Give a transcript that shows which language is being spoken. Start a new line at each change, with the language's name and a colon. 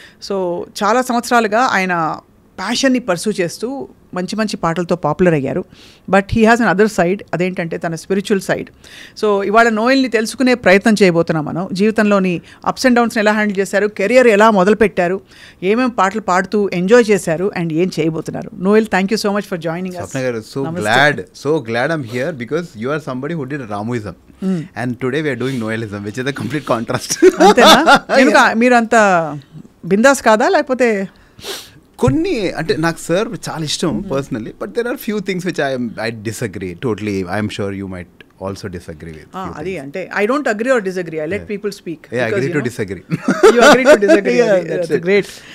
Telugu: So చాలా సంవత్సరాలుగా ఆయన ప్యాషన్ని పర్సూ చేస్తూ మంచి మంచి పాటలతో పాపులర్ అయ్యారు.
English: but he has another side,
Telugu: అదేంటంటే తన స్పిరిచువల్ సైడ్. సో ఇవాళ నోయల్ని తెలుసుకునే ప్రయత్నం చేయబోతున్నాం మనం. జీవితంలోని అప్స్ అండ్ డౌన్స్ని ఎలా హ్యాండిల్ చేశారు, కెరియర్ ఎలా మొదలుపెట్టారు, ఏమేమి పాటలు పాడుతూ ఎంజాయ్ చేశారు అండ్ ఏం చేయబోతున్నారు.
English: Noel, thank you so much for joining us. So glad I'm here because you are somebody who did Ramuism. And today we are doing Noelism, which is a complete contrast.
Telugu: అంతేనా? మీరు అంత బిందాస్ కాదా, లేకపోతే? కొన్ని అంటే నాకు సార్ చాలా ఇష్టం
English: Personally, but there are few things which I disagree totally. I'm sure you might also disagree with.
Telugu: అది అంటే
English: I don't agree or disagree, I let people speak. I agree to disagree. You agree to disagree. That's great.